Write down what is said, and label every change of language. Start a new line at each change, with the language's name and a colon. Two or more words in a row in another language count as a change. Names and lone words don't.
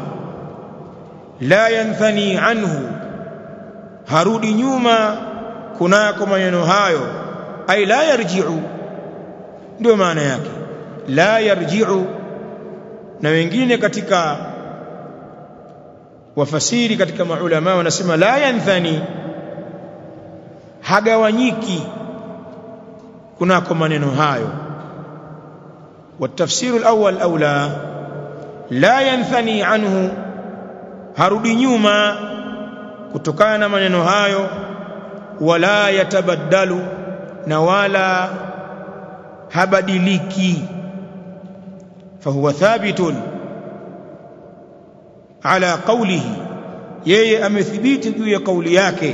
Arabic: لا ينثني عنه,
Swahili: harudi nyuma kunako maneno hayo,
Arabic: أي لا يرجع,
Swahili: ndio maana yake
Arabic: لا يرجع.
Swahili: Na wengine katika wafasiri katika maulama wanasema
Arabic: لا ينثني,
Swahili: hagawanyiki kunako maneno hayo.
Arabic: والتفسير الأول أولى، لا ينثني عنه،
Swahili: harudi nyuma kutokana na maneno hayo,
Arabic: ولا يتبدل,
Swahili: na wala habadiliki.
Arabic: فهو ثابت على قوله,
Swahili: yeye amethibiti juu ya kauli yake.